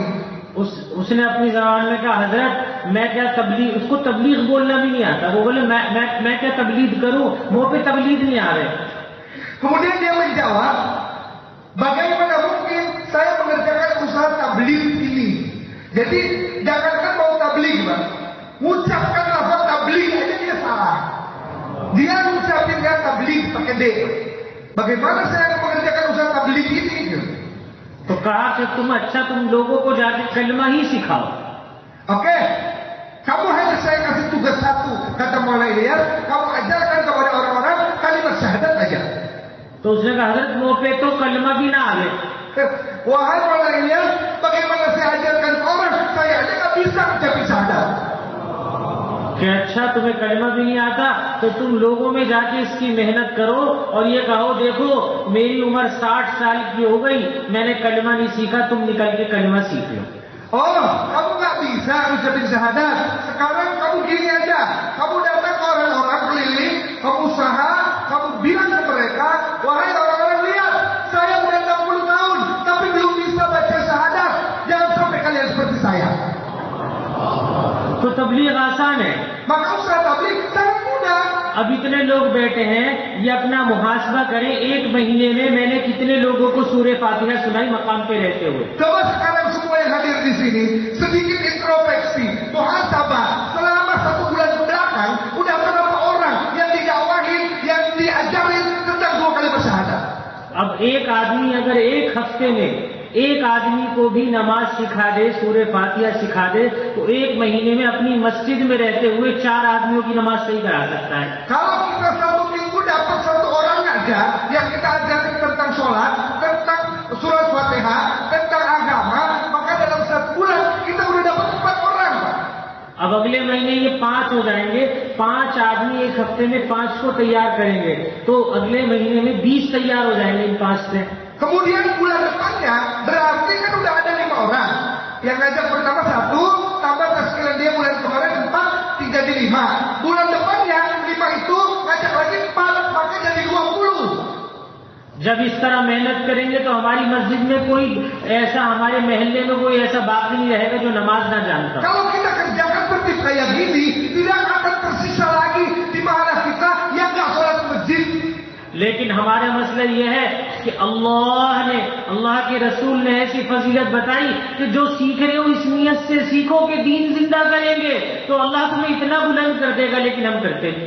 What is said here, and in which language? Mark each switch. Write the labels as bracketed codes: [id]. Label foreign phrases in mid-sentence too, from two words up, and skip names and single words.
[hi] उसने अपनी जबान में कहा, हजरत मैं क्या तबलीग, उसको तबलीग बोलना भी नहीं आता। वो बोले मैं क्या तबलीग करूं, मुंह पे तबलीग नहीं आ रहे। [id] Kemudian dia menjawab, bagaimana mungkin Jadi jangankan mau tabligh, Pak. Ngucapkan lafaz tabligh aja dia salah. Dia ngucapinnya tabligh pakai D. Bagaimana saya mengerjakan usaha tabligh ini? [hi] तो कहा कि तुम लोगों को जाके कलमा ही सिखाओ. [id] Oke, kamu hanya saya kasih tugas satu, kata Maulana Ilyas, kamu ajarkan kepada orang-orang kalimat syahadat aja. [hi] तो उसने कहा हजरत मुंह पे तो कलमा भी ना आवे. [id] Wahai Maulana Ilyas, bagaimana saya ajarkan orang, saya aja nggak bisa mencapai syahadat. [hi] कि अच्छा तुम्हें कलमा भी नहीं आता तो तुम लोगों में जाके इसकी मेहनत करो और ये कहो देखो मेरी उम्र 60 साल की हो गई, मैंने कलमा नहीं सीखा, तुम निकल के कलमा सीख लो. [id] Oh, kamu nggak bisa ucapin syahadat. Sekarang kamu gini aja, kamu datang ke orang-orang keliling, kamu usaha, kamu bilang ke mereka, wahai orang-orang lihat, saya udah 60 tahun, tapi belum bisa baca syahadat. Jangan sampai kalian seperti saya. [hi] तो तबलीग आसान है. [id] Maka usaha tabligh sangat mudah. [hi] अब इतने लोग बैठे हैं, ये अपना मुहासबा करें, एक महीने में मैंने कितने लोगों को सूरह फातिहा सुनाई मकाम पे रहते हुए. [id] Coba sekarang semua yang hadir di sini sedikit introspeksi, muhasabah. Selama 1 bulan belakang, udah berapa orang yang didakwahin, yang diajarin tentang 2 kalimat syahadat? [hi] अब एक आदमी अगर एक हफ्ते में एक आदमी को भी नमाज सिखा दे, सूरह फातिहा सिखा दे, तो 1 महीने में अपनी मस्जिद में रहते हुए 4 आदमियों की नमाज सही करा सकता है. [id] Kalau kita 1 minggu dapat 1 orang aja yang kita ajarin tentang sholat, tentang surat Fatihah, tentang agama, maka dalam 1 bulan kita udah dapat 4 orang, Pak. [hi] अब अगले महीने ये 5 हो जाएंगे, 5 आदमी एक हफ्ते में 5 को तैयार करेंगे, तो अगले महीने में 20 तैयार हो जाएंगे इन 5 से. [id] Kemudian bulan depannya berarti kan udah ada 5 orang. Yang ngajak pertama 1, tambah taskilan dia bulan kemarin 4, 3 jadi 5. Bulan depannya 5 itu ngajak lagi 4, maka jadi 20. [hi] जब इस तरह मेहनत करेंगे तो हमारी मस्जिद में कोई ऐसा, हमारे महल्ले में कोई ऐसा बाकी नहीं रहेगा जो नमाज ना जानता. [id] Kalau kita kerjakan tertib kayak gini, tidak akan tersisa lagi di mana kita yang nggak sholat masjid. [hi] लेकिन हमारा मसला यह है कि अल्लाह के रसूल ने ऐसी फजीलत बताई कि जो सीख रहे हो इस नियत से सीखो कि दीन जिंदा करेंगे, तो अल्लाह तुम्हें इतना बुलंद कर देगा, लेकिन हम करते नहीं.